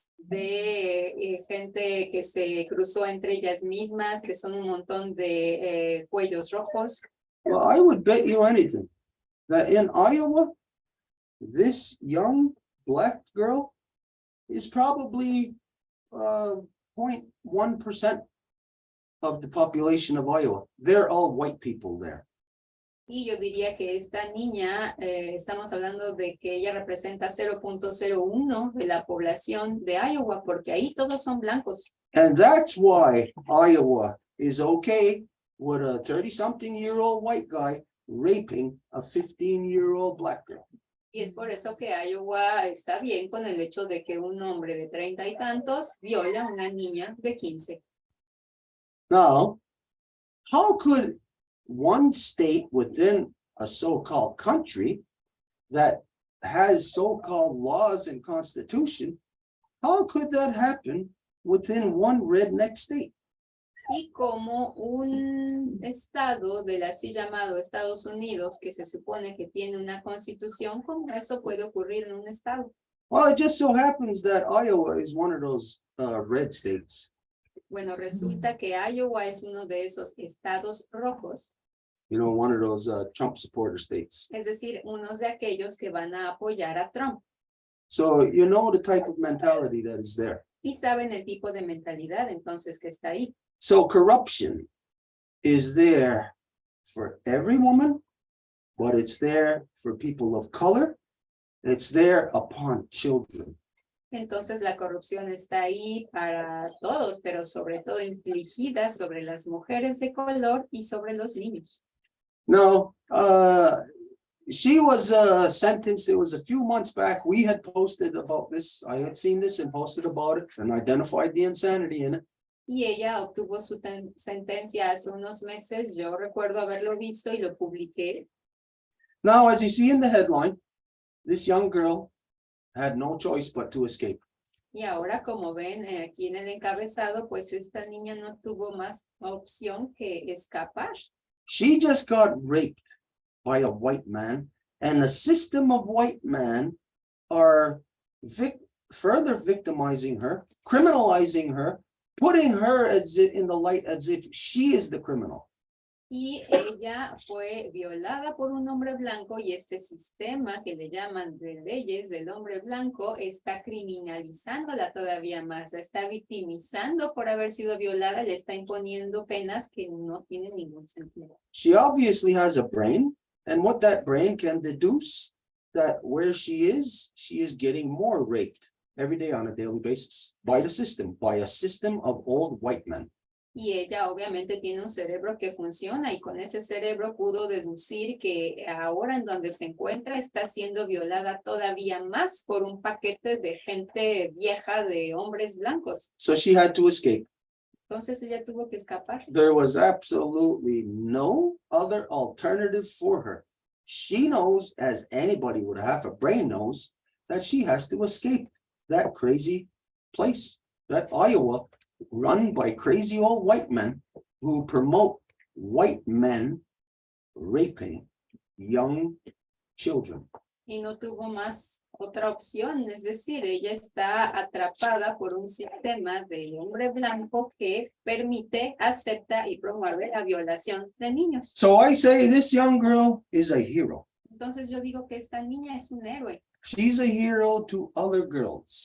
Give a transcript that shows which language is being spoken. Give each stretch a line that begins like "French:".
Spanish: de gente que se cruzó entre ellas mismas, que son un montón de cuellos rojos.
English: Well, I would bet you anything that in Iowa, this young black girl is probably 0.1% of the population of Iowa. They're all white people there.
Spanish: Y yo diría que esta niña, estamos hablando de que ella representa 0.01 de la población de Iowa, porque ahí todos son blancos.
English: And that's why Iowa is okay with a 30-something-year-old white guy raping a 15-year-old black girl.
Spanish: Y es por eso que Iowa está bien con el hecho de que un hombre de 30 y tantos viola a una niña de 15.
English: Now, how could one state within a so-called country that has so-called laws and constitution, how could that happen within one redneck state?
Spanish: Y como un estado del así llamado Estados Unidos, que se supone que tiene una constitución, ¿cómo eso puede ocurrir en un estado?
English: Well, it just so happens that Iowa is one of those red states.
Spanish: Bueno, resulta que Iowa es uno de esos estados rojos,
English: You know, one of those Trump supporter states.
Spanish: es decir, unos de aquellos que van a apoyar a Trump.
English: So you know the type of mentality that is there.
Spanish: Y saben el tipo de mentalidad entonces que está ahí.
English: So corruption is there for every woman, but it's there for people of color. It's there upon children.
Spanish: Entonces la corrupción está ahí para todos, pero sobre todo infligida sobre las mujeres de color y sobre los niños.
English: No, she was sentenced. It was a few months back. We had posted about this. I had seen this and posted about it and identified the insanity in it.
Spanish: Y ella obtuvo su sentencia hace unos meses. Yo recuerdo haberlo visto y lo publiqué.
English: Now, as you see in the headline, this young girl had no choice but to escape.
Spanish: Y ahora, como ven aquí en el encabezado, pues esta niña no tuvo más opción que escapar.
English: She just got raped by a white man And the system of white men are further victimizing her, criminalizing her, putting her in the light as if she is the criminal.
Spanish: Y ella fue violada por un hombre blanco y este sistema que le llaman de leyes del hombre blanco está criminalizándola todavía más, la está victimizando por haber sido violada, le está imponiendo penas que no tienen ningún sentido.
English: She obviously has a brain, and what that brain can deduce that where she is getting more raped every day on a daily basis by the system, by a system of old white men.
Spanish: Y ella obviamente tiene un cerebro que funciona y con ese cerebro pudo deducir que ahora en donde se encuentra está siendo violada todavía más por un paquete de gente vieja de hombres blancos.
English: So she had to escape.
Spanish: Entonces ella tuvo que escapar.
English: There was absolutely no other alternative for her. She knows, as anybody with a half a brain knows, that she has to escape that crazy place, that Iowa, run by crazy old white men who promote white men raping young children.
Spanish: Y no tuvo más otra opción, es decir, ella está atrapada por un sistema de hombre blanco que permite, acepta y promueve la violación de niños.
English: So I say this young girl is a hero.
Spanish: Entonces yo digo que esta niña es un héroe.
English: She's a hero to other girls,